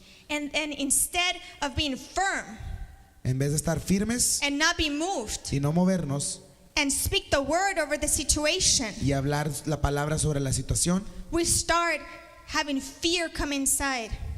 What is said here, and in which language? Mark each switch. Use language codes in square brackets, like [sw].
[en] and then instead of being firm [es] en vez de estar firmes [en] and not be moved [es] y no movernos [en] and speak the word over the situation, [es] y hablar la palabra sobre la situación, [en] we start having fear come inside